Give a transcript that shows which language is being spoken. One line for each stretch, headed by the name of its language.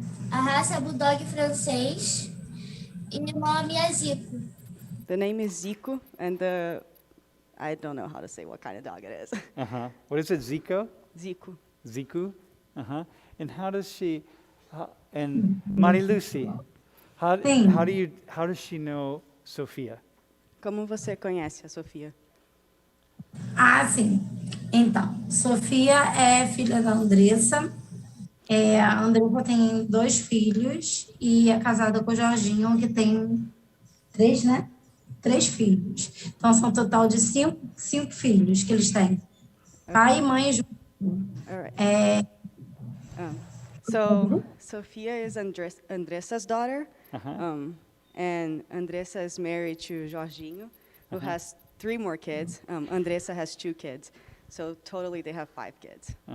Portuguese: A raça é bulldog francês e o nome é Zico.
English: The name is Zico, and I don't know how to say what kind of dog it is. What is it, Zico? Zico. Ziku? And how does she, and Mariluce, how does she know Sophia?
Portuguese: Como você conhece a Sofia? Ah, sim. Então, Sofia é filha da Andressa. A Andressa tem 2 filhos e é casada com o Jorginho, que tem 3, né? 3 filhos. Então, são um total de 5 filhos que eles têm. Pai e mãe juntos.
English: All right. So Sophia is Andressa's daughter, and Andressa is married to Jorginho, who has 3 more kids. Andressa has 2 kids, so totally they have 5 kids.